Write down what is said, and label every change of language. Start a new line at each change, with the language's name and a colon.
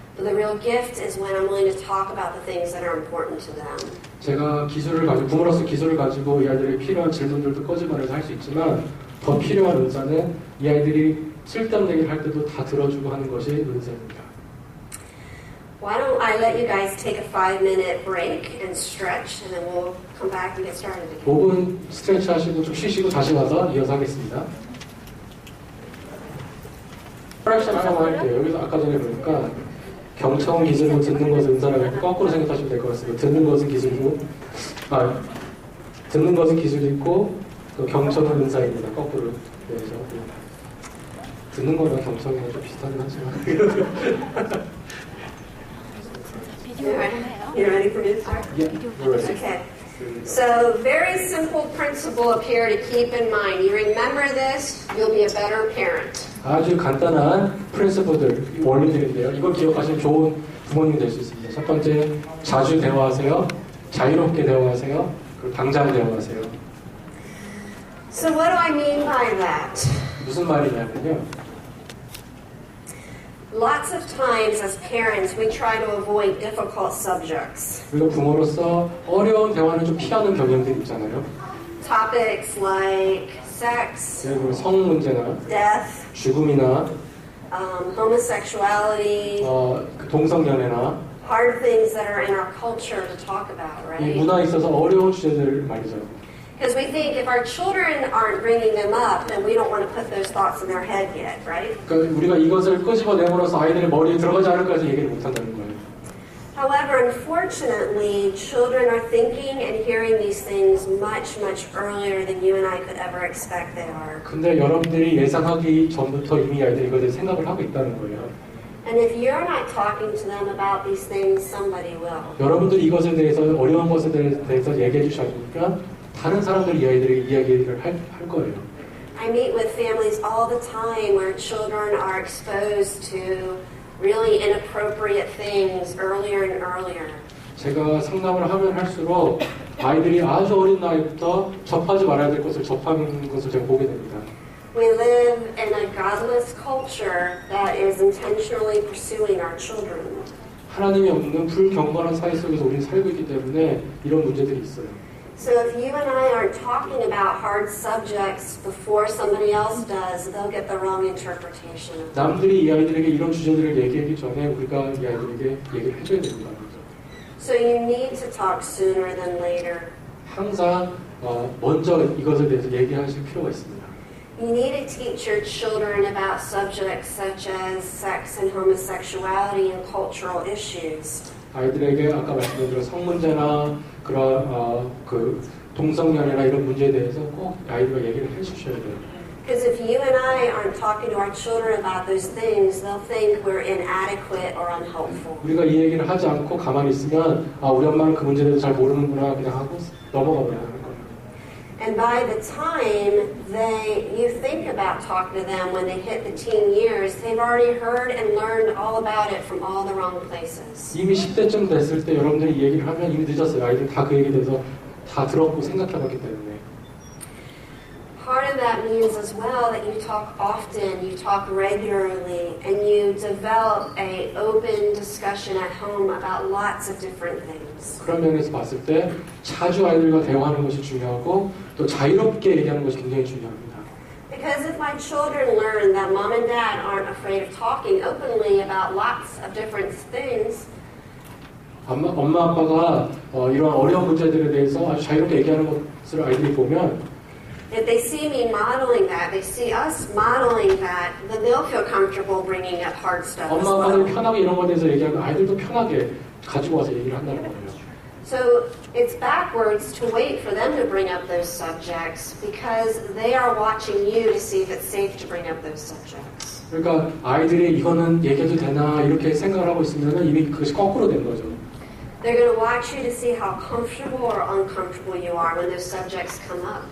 English: But the real gift is when I'm willing to talk about the things that are important to them.
Korean: 제가 기술을 가지고 부모로서 기술을 가지고 이 아이들이 필요한 질문들도 꺼집어내서 할 수 있지만 더 필요한 은사는 이 아이들이 쓸데없는 얘기를 할 때도 다 들어주고 하는 것이 은사입니다.
English: Why don't I let you guys take a 5-minute break and stretch, and then we'll come back and get started again.
Korean: 5분 스트레치 하시고 좀 쉬시고 다시 와서 이어서 하겠습니다. 프랙션 하나만 할게요. 여기서 아까 전에 보니까 경청 기술로 듣는 것은 은사라고 거꾸로 생각하시면 될 것 같습니다. 듣는 것은 기술이고, 듣는 것은 기술이고, 경청은 은사입니다. 거꾸로. 네, 듣는 거랑 경청이랑 좀 비슷하긴 하지만.
English: You ready for me to start? Yeah, we're ready. Okay. So, very simple principle up here to keep in mind. You remember this, you'll be a better parent.
Korean: 아주 간단한 프린시플들, 원리들인데요. 이걸 기억하시면 좋은 부모님이 될 수 있습니다. 첫 번째, 자주 대화하세요. 자유롭게 대화하세요. 그리고 당장 대화하세요.
English: So what do I mean by that?
Korean: 무슨 말이냐면요.
English: Lots of times as parents we try to avoid difficult subjects.
Korean: 우리가 부모로서 어려운 대화를 좀 피하는 경향들이 있잖아요.
English: Topics like sex,
Korean: 예를 들어 성 문제나
English: death,
Korean: 죽음이나
English: homosexuality,
Korean: 동성연애나
English: hard things that are in our culture to talk about,
Korean: 이
English: right?
Korean: 문화에 있어서 어려운 주제들 말이죠.
English: Because we think if our children aren't bringing them up, then we don't want to put those thoughts in their head yet, right?
Korean: 그러니까 우리가 이것을 끄집어내므로써 아이들의 머리에 들어가지 않을까 해서 얘기를 못한다는 거예요.
English: However, unfortunately, children are thinking and hearing these things much, much earlier than you and I could ever expect they are.
Korean: 근데 여러분들이 예상하기 전부터 이미 아이들이 이것에 생각을 하고 있다는 거예요.
English: And if you're not talking to them about these things, somebody will.
Korean: 여러분들이 이것에 대해서 어려운 것에 대해서 얘기해 주지 않으니까 다른 사람들이 이 아이들에게 이야기를 할 거예요.
English: I meet with families all the time where children are exposed to really inappropriate things earlier and earlier.
Korean: 제가 상담을 하면 할수록 아이들이 아주 어린 나이부터 접하지 말아야 될 것을 접하는 것을 제가 보게 됩니다.
English: We live in a godless culture that is intentionally pursuing our children.
Korean: 하나님이 없는 불경건한 사회 속에서 우리는 살고 있기 때문에 이런 문제들이 있어요.
English: So if you and I aren't talking about hard subjects before somebody else does, they'll get the wrong interpretation of them.
Korean: 남들이 이 아이들에게 이런 주제들을 얘기하기 전에 우리가 이 아이들에게 얘기를 해줘야 됩니다.
English: So you need to talk sooner than later.
Korean: 항상 먼저 이것에 대해서 얘기하실 필요가 있습니다.
English: You need to teach your children about subjects such as sex and homosexuality and cultural issues.
Korean: 아이들에게 아까 말씀드린 성문제나 그런 동성연애나 이런 문제에 대해서 꼭 아이들과 얘기를 해주셔야 돼요.
English: Because if you and I aren't talking to our children about those things, they'll think we're inadequate or unhelpful.
Korean: 우리가 이 얘기를 하지 않고 가만히 있으면 우리 엄마는 그 문제에 대해서 잘 모르는구나 그냥 하고 넘어가 버려요.
English: And by the time you think about talking to them when they hit the teen years, they've already heard and learned all about it from all the wrong places.
Korean: 이미 10대쯤 됐을 때 여러분들이 이 얘기를 하면 이미 늦었어요. 아이들 다 그 얘기에 대해서 다 들었고 생각해봤기 때문에.
English: Part of that means as well that you talk often, you talk regularly, and you develop an open discussion at home about lots of different things.
Korean: 그런 면에서 봤을 때 자주 아이들과 대화하는 것이 중요하고 또 자유롭게 얘기하는 것이 굉장히 중요합니다.
English: Because if my children learn that mom and dad aren't afraid of talking openly about lots of different things,
Korean: 엄마 아빠가 이런 어려운 문제들에 대해서 아주 자유롭게 얘기하는 것을 아이들이 보면
English: if they see me modeling that, they see us modeling that, then they'll feel comfortable bringing up hard stuff as
Korean: 엄마 아빠들이
English: well.
Korean: 편하게 이런 것에 대해서 얘기하면 아이들도 편하게 가지고 와서 얘기를 한다는 거예요.
English: So it's backwards to wait for them to bring up those subjects because they are watching you to see if it's safe to bring up those subjects.
Korean: 그러니까 아이들이 이거는 얘기해도 되나 이렇게 생각을 하고 있으면 이미 그것이 거꾸로 된 거죠.
English: They're going to watch you to see how comfortable or uncomfortable you are when those subjects come up.